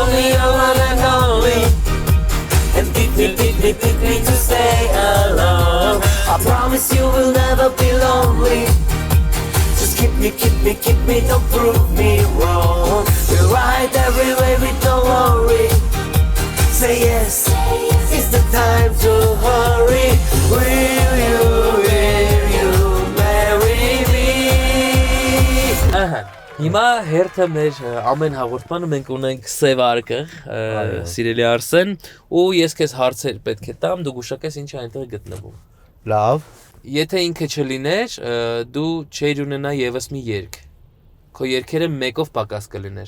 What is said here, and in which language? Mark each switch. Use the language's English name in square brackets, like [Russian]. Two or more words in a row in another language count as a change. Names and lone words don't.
[English] me your one and only And pick me to stay alone I promise you will never be lonely Just keep me, don't prove me wrong We'll ride every way with no worry Say yes, it's the time to hurry Will you marry me? [Armenian] Հիմա հերթը մեր ամեն հաղորդմանը մենք ունենք սև արկը, սիրելի Արսեն, ու ես քեզ հարցեր պետք է տամ, դու գուշակես ինչ է այնտեղ գտնվում։ Լավ։ Եթե ինքը չլիներ, դու չէիր ունենա եւս մի երգ։ Քո երգերը մեկով պակաս կլիներ։